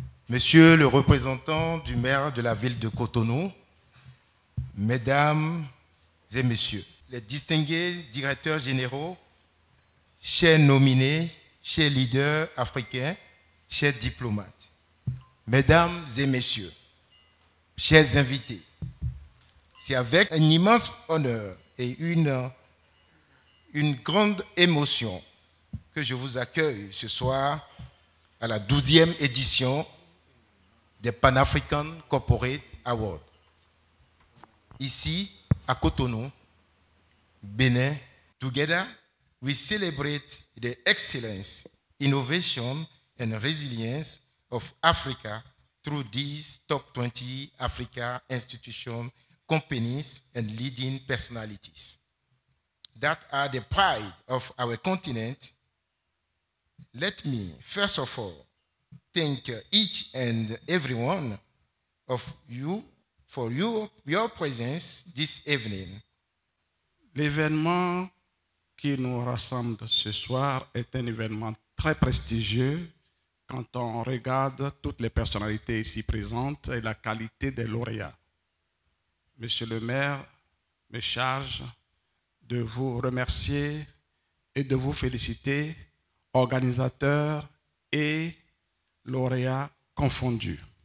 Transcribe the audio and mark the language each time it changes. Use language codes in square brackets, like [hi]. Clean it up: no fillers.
[fr] Monsieur le représentant du maire de la ville de Cotonou, mesdames et messieurs, les distingués directeurs généraux, chers nominés, chers leaders africains, chers diplomates, mesdames et messieurs, chers invités, c'est avec un immense honneur et une grande émotion que je vous accueille ce soir à la 12e édition des Pan-African Corporate Awards. [en] Ici, à Cotonou, Bénin, together, we celebrate the excellence, innovation, and resilience of Africa through these top 20 Africa institutions, companies, and leading personalities that are the pride of our continent. Let me, first of all, thank each and every one of you for your presence this evening. [fr] L'événement qui nous rassemble ce soir est un événement très prestigieux quand on regarde toutes les personnalités ici présentes et la qualité des lauréats. Monsieur le maire me charge de vous remercier et de vous féliciter, organisateurs et lauréats confondus.